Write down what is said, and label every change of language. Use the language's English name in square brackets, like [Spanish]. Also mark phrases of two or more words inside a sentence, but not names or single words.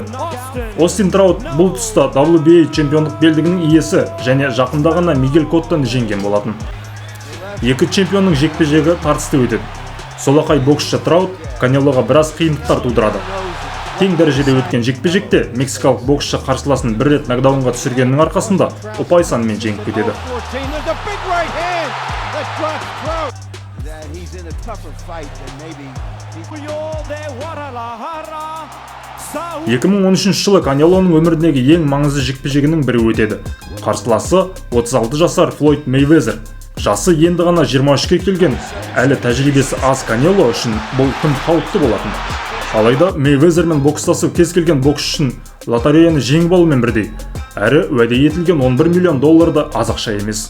[Kazakh] Остин Траут бұл тұста WBA чемпиондық белдігінің иесі және жақында ғана Мигель Коттоны жеңген болатын. Екі чемпионның жекпе-жегі тартысты өтеді. Солақай боксшы Траут Канелоға біраз қиындықтар тудырады. Тең дәрежеде өткен жекпе-жекте мексикалық боксшы қарсыласын бір рет нокдаунға түсіргенінің арқасында ұпай санымен жеңіп кетеді. [English] 14, there's a big right hand that drops throat. That he's in a tougher fight than maybe he [Kazakh] 2013 жылы Канелоның өміріндегі ең маңызды жекпе-жегінің бірі өтеді. Қарсыласы 36 жасар Флойд Мейвезер. Жасы енді ғана 23-ке келген, әлі тәжірибесі аз Канело үшін бұл тым қауіпті болатын. Алайда Мейвезермен бокстасу кез келген боксшы үшін лотереяны жеңіп алумен бірдей, әрі уәде етілген $11 миллион да аз ақша емес.